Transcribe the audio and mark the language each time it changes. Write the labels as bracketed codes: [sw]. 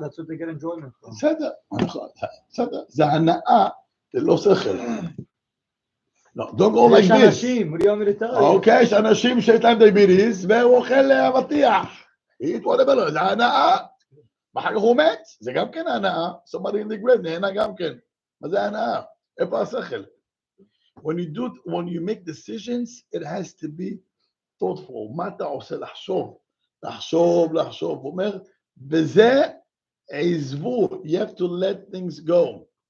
[en] That's what they get enjoyment from. [he] בסדר. זה הנאה ללא שכל. [en] No, don't go like [he] יש [en] this. אנשים, what do you want me to tell you? [he] אוקיי, יש אנשים שיש להם דיאביטיס והוא אוכל אבטיח. זה הנאה. ואחר כך הוא מת, זה גם כן הנאה. [en] somebody in the grave [he] נהנה גם כן. מה זה הנאה? איפה השכל? [en] When you make decisions, it has to be thoughtful. [he] מה אתה עושה? לחשוב. הוא אומר, וזה עזבו. [en] You have to let things go.